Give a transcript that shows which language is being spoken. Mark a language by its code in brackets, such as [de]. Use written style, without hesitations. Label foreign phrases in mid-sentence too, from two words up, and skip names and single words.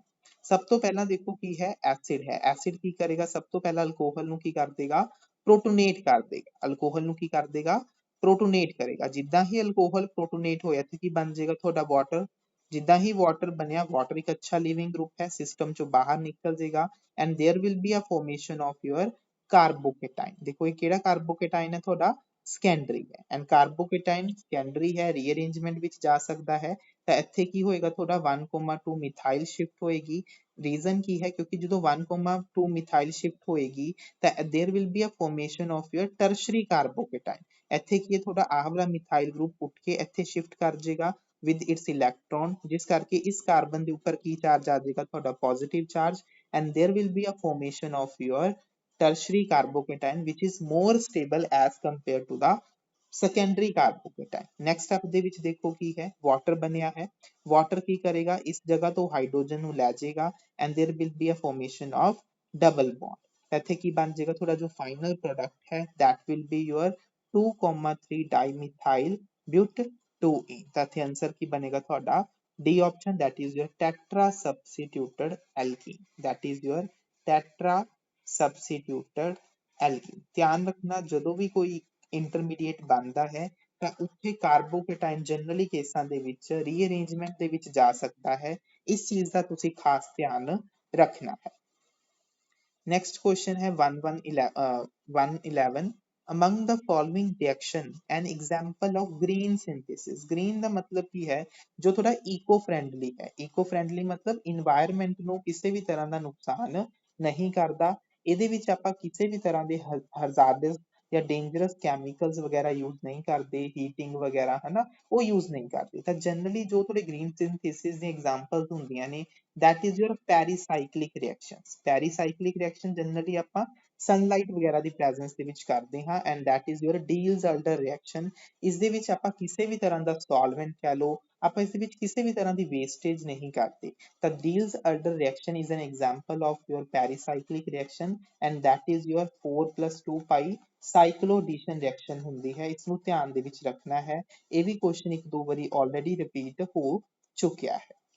[pa] ਸਭ ਤੋਂ ਪਹਿਲਾਂ ਦੇਖੋ ਕੀ ਹੈ ਐਸਿਡ ਹੈ, ਐਸਿਡ ਕੀ ਕਰੇਗਾ ਸਭ ਤੋਂ ਪਹਿਲਾਂ ਅਲਕੋਹਲ ਨੂੰ ਕੀ ਕਰ ਦੇਗਾ ਪ੍ਰੋਟੋਨੇਟ ਕਰ ਦੇਗਾ, ਅਲਕੋਹਲ ਨੂੰ ਕੀ ਕਰ ਦੇਗਾ ਪ੍ਰੋਟੋਨੇਟ ਕਰੇਗਾ। ਜਿੱਦਾਂ ਹੀ ਅਲਕੋਹਲ ਪ੍ਰੋਟੋਨੇਟ ਹੋਇਆ ਤੇ ਕੀ ਬਣ ਜਾਏਗਾ ਤੁਹਾਡਾ ਵਾਟਰ, ਜਿੱਦਾਂ ਹੀ ਵਾਟਰ ਬਣਿਆ, ਵਾਟਰ ਇੱਕ ਅੱਛਾ [en] leaving group [pa] ਹੈ, ਸਿਸਟਮ ਚੋਂ ਬਾਹਰ ਨਿਕਲ ਜਾਏਗਾ [en] and there will be a formation of your carbocation. [pa] ਦੇਖੋ ਇਹ ਕਿਹੜਾ ਕਾਰਬੋਕੇਟਾਈਨ ਹੈ ਤੁਹਾਡਾ ਸਕੈਂਡਰੀ ਹੈ ਐਂਡ ਕਾਰਬੋਕੇਟਾਈਨ ਸਕੈਂਡਰੀ ਹੈ ਰੀਅਰੇਂਜਮੈਂਟ ਵਿੱਚ ਜਾ ਸਕਦਾ ਹੈ। ਤਾਂ ਇੱਥੇ ਕੀ ਹੋਏਗਾ ਤੁਹਾਡਾ 1,2 [en] methyl shift [pa] ਹੋਏਗੀ। ਰੀਜ਼ਨ ਕੀ ਹੈ ਕਿਉਂਕਿ ਜਦੋਂ 1,2 [en] methyl shift [pa] ਹੋਏਗੀ ਤਾਂ [en] there will be a formation of your tertiary carbocation. [pa] ਇੱਥੇ ਕੀ ਹੈ ਤੁਹਾਡਾ ਆਹ ਵਾਲਾ [en] methyl group [pa] ਉੱਠ ਕੇ ਇੱਥੇ ਸ਼ਿਫਟ ਕਰ ਜਾਏਗਾ [en] with its electron, [pa] ਜਿਸ ਕਰਕੇ ਇਸ ਕਾਰਬਨ ਦੇ ਉੱਪਰ ਕੀ ਚਾਰਜ ਆ ਜਾਏਗਾ ਤੁਹਾਡਾ [en] positive charge and there will be a formation of your tertiary carbocation which is more stable as compared to the secondary carbocation। next step [pa] ਦੇ ਵਿੱਚ ਦੇਖੋ ਕੀ ਹੈ ਵਾਟਰ ਬਣਿਆ ਹੈ, ਵਾਟਰ ਕੀ ਕਰੇਗਾ ਇਸ ਜਗ੍ਹਾ ਤੋਂ ਹਾਈਡਰੋਜਨ ਨੂੰ ਲੈ ਜਾਏਗਾ [en] and there will be a formation of double bond। [pa] ਇੱਥੇ ਕੀ ਬਣ ਜਾਏਗਾ ਤੁਹਾਡਾ ਜੋ [en] final product [pa] ਹੈ [en] that will be your 2,3 dimethyl but 2E। [pa] ਤਾਂ ਇੱਥੇ ਆਨਸਰ ਕੀ ਬਣੇਗਾ ਤੁਹਾਡਾ [en] D option, that is your tetra substituted alkene, that is your tetra substituted alkene। [pa] ਧਿਆਨ ਰੱਖਣਾ ਜਦੋਂ ਵੀ ਕੋਈ ਇੰਟਰਮੀਡੀਏਟ ਬਣਦਾ ਹੈ ਤਾਂ ਉੱਥੇ ਕਾਰਬੋਕੇਟਾਈਨ ਜਨਰਲੀ ਕੇਸਾਂ ਦੇ ਵਿੱਚ ਰੀਅਰੇਂਜਮੈਂਟ ਦੇ ਵਿੱਚ ਜਾ ਸਕਦਾ ਹੈ, ਇਸ ਚੀਜ਼ ਦਾ ਤੁਸੀਂ ਖਾਸ ਧਿਆਨ ਰੱਖਣਾ ਹੈ। [en] next question है 111 among the following reaction an example of green synthesis। [pa] green ਦਾ ਮਤਲਬ ਕੀ ਹੈ ਜੋ ਥੋੜਾ [en] eco friendly [pa] ਹੈ, [en] eco friendly [pa] ਮਤਲਬ ਇਨਵਾਇਰਨਮੈਂਟ ਨੂੰ ਕਿਸੇ ਵੀ ਤਰ੍ਹਾਂ ਦਾ ਨੁਕਸਾਨ ਨਹੀਂ ਕਰਦਾ। ਇਹਦੇ ਵਿੱਚ ਆਪਾਂ ਕਿਸੇ ਵੀ ਤਰ੍ਹਾਂ ਦੇ ਹਜ਼ਾਰਡਸ ਜਾਂ [en] dangerous chemicals [pa] ਵਗੈਰਾ ਯੂਜ਼ ਨਹੀਂ ਕਰਦੇ, ਹੀਟਿੰਗ ਵਗੈਰਾ ਹਨਾ ਉਹ ਯੂਜ਼ ਨਹੀਂ ਕਰਦੇ। ਤਾਂ ਜਨਰਲੀ ਜੋ ਤੁਹਾਡੇ [en] green synthesis [pa] ਦੀ ਐਗਜ਼ਾਮਪਲਸ ਹੁੰਦੀਆਂ ਨੇ [en] that is your pericyclic reactions. pericyclic reaction [pa] ਜਨਰਲੀ ਆਪਾਂ ਸਨਲਾਈਟ ਵਗੈਰਾ ਦੀ ਪ੍ਰੈਜ਼ੈਂਸ ਦੇ ਵਿੱਚ ਕਰਦੇ ਹਾਂ [en] and that is your Diels-Alder reaction. [pa] ਇਸ ਦੇ ਵਿੱਚ ਆਪਾਂ ਕਿਸੇ ਵੀ ਤਰ੍ਹਾਂ ਦਾ ਸੋਲਵੈਂਟ ਕਹਿ ਲਓ, ਆਪਾਂ ਇਸ ਦੇ ਵਿੱਚ ਕਿਸੇ ਵੀ ਤਰ੍ਹਾਂ ਦੀ ਵੇਸਟੇਜ ਨਹੀਂ ਕਰਦੇ। [en] ਤਾਂ Diels-Alder reaction is an example of your pericyclic reaction and that is your 4+2 pi cycloaddition reaction [pa] ਹੁੰਦੀ ਹੈ। ਇਸ ਨੂੰ ਧਿਆਨ ਦੇ ਵਿੱਚ ਰੱਖਣਾ ਹੈ, ਇਹ ਵੀ ਕੁਐਸਚਨ ਇੱਕ ਦੋ ਵਾਰੀ [en] already repeat [pa] ਹੋ ਚੁੱਕਿਆ ਹੈ।